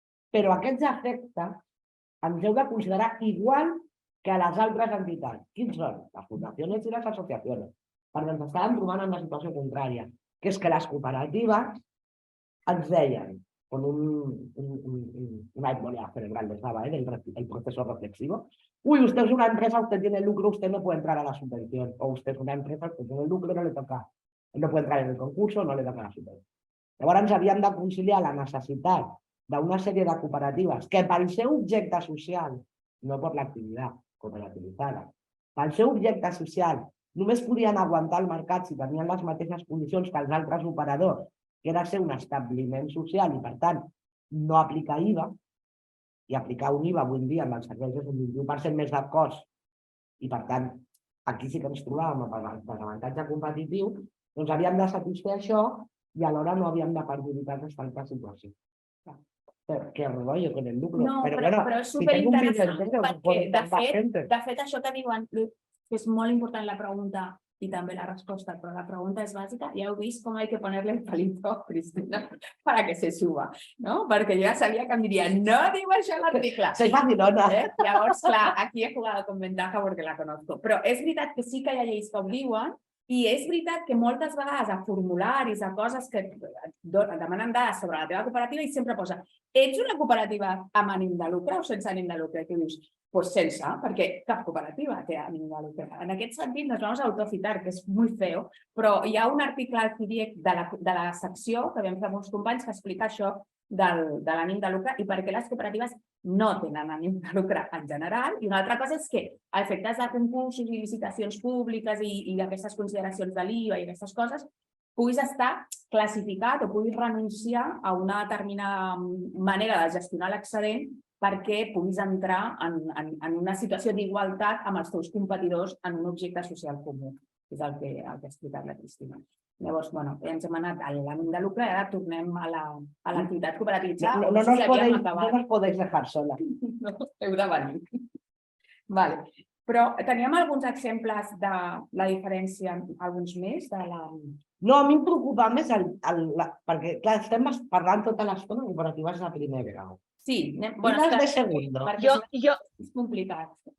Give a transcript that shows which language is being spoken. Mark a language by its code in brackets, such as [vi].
[ca] Però aquests efectes ens heu de considerar igual que a les altres entitats. Quins són? Les fundacions i les associacions. Perquè ens estàvem trobant en la situació contrària, que és que les cooperatives ens deien, [es] con una embolia cerebral les daba, el proceso reflexivo. Uy, usted es una empresa, usted tiene lucro, usted no puede entrar a la subvención. O usted es una empresa, usted tiene lucro, no le toca, no puede entrar en el concurso, no le toca la subvención. [ca] Llavors ens havíem de conciliar la necessitat d'una sèrie de cooperatives que pel seu objecte social, no per l'activitat cooperativitzada, pel seu objecte social només podien aguantar el mercat si tenien les mateixes condicions que els altres operadors, que era ser un establiment social i, per tant, no aplicar IVA, i aplicar un IVA avui en dia amb els serveis és un 21% més de cost, i, per tant, aquí sí que ens trobàvem amb desavantatge competitiu, doncs havíem de satisfer això i alhora no havíem de perjudicar aquesta altra situació. [es] Que rollo con el lucro. [ca] No, però és superinteressant, perquè, de fet, això que diuen, que és molt important la pregunta i també la resposta, però la pregunta és bàsica. Ja heu vist com [es] hay que ponerle el palito a Cristina para que se suba, [ca] no? Perquè jo ja sabia que em diria, no diu això l'article. [es] Soy facilona. [ca] Llavors, clar, [es] aquí he jugado con ventaja porque la conozco. [ca] Però és veritat que sí que hi ha lleis que ho diuen, i és veritat que moltes vegades a formularis, a coses que et demanen dades sobre la teva cooperativa i sempre posa, ets una cooperativa amb ànim de lucre o sense ànim de lucre? I tu dius, doncs sense, perquè cap cooperativa té ànim de lucre. En aquest sentit, [es] nos vamos a autocitar, [ca] que és molt feo, però hi ha un article al CIDIEC de la secció que vam fer amb uns companys que explica això de l'ànim de lucre i per què les cooperatives no tenen ànim de lucre en general. I una altra cosa és que a efectes de concursos i licitacions públiques i aquestes consideracions de l'IVA i aquestes coses, puguis estar classificat o puguis renunciar a una determinada manera de gestionar l'excedent perquè puguis entrar en una situació d'igualtat amb els teus competidors en un objecte social comú. És el que ha explicat la Cristina. Llavors, bueno, ens hem anat a l'ànim de lucre i ara tornem a l'activitat cooperativitzada. [es] No nos podéis dejar sola. [ca] No, heu de venir. Vale. Però teníem alguns exemples de la diferència, alguns més? No, a mi em preocupa més perquè, clar, estem parlant tota l'estona de cooperatives de primer grau. Sí. [es] Bueno, de segundo. [ca] És complicat.